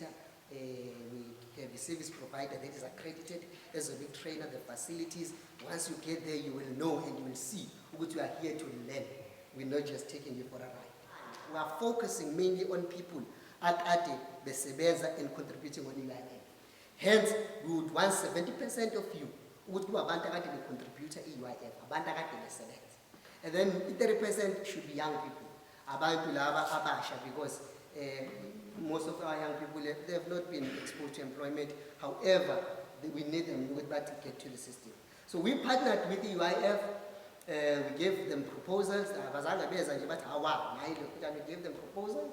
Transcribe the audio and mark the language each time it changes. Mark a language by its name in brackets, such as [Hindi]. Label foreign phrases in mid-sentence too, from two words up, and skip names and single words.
[English] We have a service provider that is accredited as a big trainer, the facilities. Once you get there, you will know and you will see what you are here to learn. We're not just taking you for a ride. We are focusing mainly on people at the Sebenza and contributing on UIF. Hence, we would want 70% of you would go [Zulu] abantu akade be contributor UIF, abantu akade be Sebenza. [English] And then 30% should be young people, [Zulu] abantu laba abasha, [English] because most of our young people, they have not been exposed to employment. However, we need them to get to the system. So we partnered with the UIF. We gave them proposals. We gave them proposals.